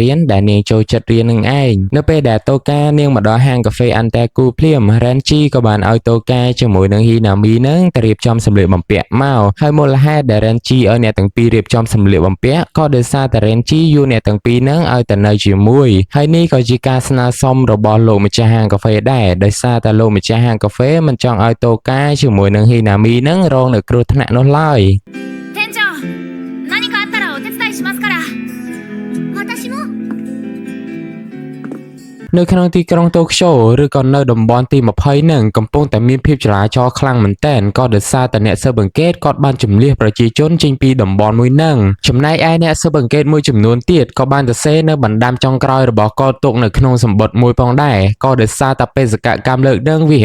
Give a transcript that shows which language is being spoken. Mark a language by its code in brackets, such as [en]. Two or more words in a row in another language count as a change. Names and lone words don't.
[km] រៀនដែលនាងចូលចិត្តរៀននឹងឯងនៅពេលដែលតូកានាងមកដល់ហាងកាហ្វេអានតេគូភ្លាម Renji ក៏បានឲ្យតូកាជាមួយនឹង Hinami ហ្នឹងទៅរៀបចំសម្លៀកបំពាក់មកហើយមូលហេតុដែល Renji ឲ្យអ្នកទាំងពីររៀបចំសម្លៀកបំពាក់ក៏ដោយសារតែ Renji យួរអ្នកទាំងពីរហ្នឹងឲ្យទៅនៅជាមួយហើយនេះក៏ជាការស្នើសុំរបស់លោកម្ចាស់ហាងកាហ្វេដែរដោយសារតែលោកម្ចាស់ហាងកាហ្វេមិនចង់ឲ្យតូកាជាមួយនឹង Hinami ហ្នឹងរងនៅគ្រោះថ្នាក់នោះឡើយ [ja] 店長何かあったらお手伝いしますから私も [km] នៅក្នុងទីក្រុងតូក្យូឬក៏នៅតំបន់ទី20ហ្នឹងកំពុងតែមានភាពចលាចលខ្លាំងមែនទែនក៏ដោយសារតែអ្នកស៊ើបអង្កេតគាត់បានជំនះប្រជាជនចេញពីតំបន់មួយហ្នឹងចំណែកឯ អ្នកស៊ើបអង្កេតមួយចំនួនទៀតក៏បានទៅសេនៅបណ្ដាំចុងក្រោយរបស់គាត់ទុកនៅក្នុងសម្បត្តិមួយផងដែរក៏ដោយសារតែបេសកកម្មលើកហ្នឹងវា